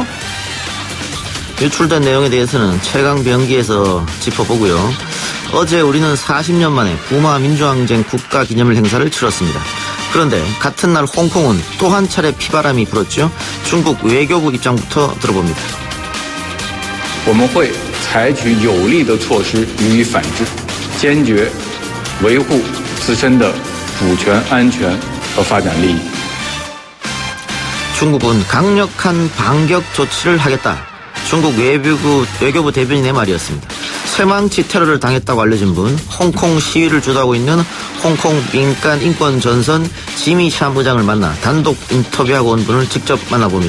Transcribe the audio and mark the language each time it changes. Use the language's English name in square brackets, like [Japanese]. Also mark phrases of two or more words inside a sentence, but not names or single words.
[Korean] 유출된 내용에 대해서는 최강병기에서 짚어보고요. 어제 우리는 40년 만에 부마 민주항쟁 국가기념일 행사를 치렀습니다. 그런데 같은 날 홍콩은 또 한 차례 피바람이 불었죠. 중국 외교부 입장부터 들어봅니다. [Chinese] 我们会采取有力的措施予以反制，坚决维护自身的主权、安全和发展利益。 [Korean] 중국은 강력한 반격 조치를 하겠다. 중국 외교부 대변인의 말이었습니다. 쇠망치 테러를 당했다고 알려진 분, 홍콩 시위를 주도하고 있는 홍콩 민간 인권 전선 지미 샤무장을 만나 단독 인터뷰하고 온 분을 직접 만나봅니다.